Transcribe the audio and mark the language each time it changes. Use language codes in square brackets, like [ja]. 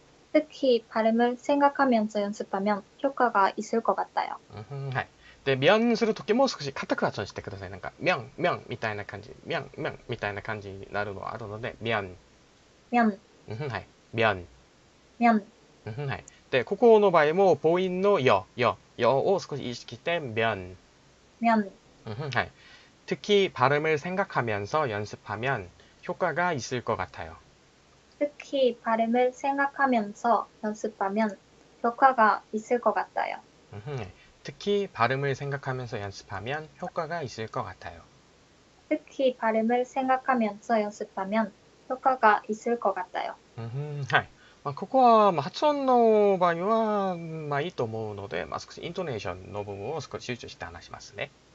[ko] 특히 발음을 생각하면서 연습하면 효과가 있을 것 같아요. [ja] はい。で、면するときも少し硬く発音してください。なんか、면みたいな感じ、면みたいな感じになるのはあるので、면。 [ko] 면。 [ja] はい。면。 [ko] 면。 [ja] はい。で、ここの場合も母音のよを少し意識して、면。 [ko] 면。 [ja] はい。 [ko] 특히 발음을 생각하면서 연습하면 효과가 있을 것 같아요. 특히 발음을 생각하면서 연습하면 효과가 있을 것 같아요. 특히 발음을 생각하면서 연습하면 효과가 있을 것 같아요. 특히 발음을 생각하면서 연습하면 효과가 있을 것 같아요. [ja] はい。ここは発音の場合は、いいと思うので、少しイントネーションの部分を少し集中して話しますね。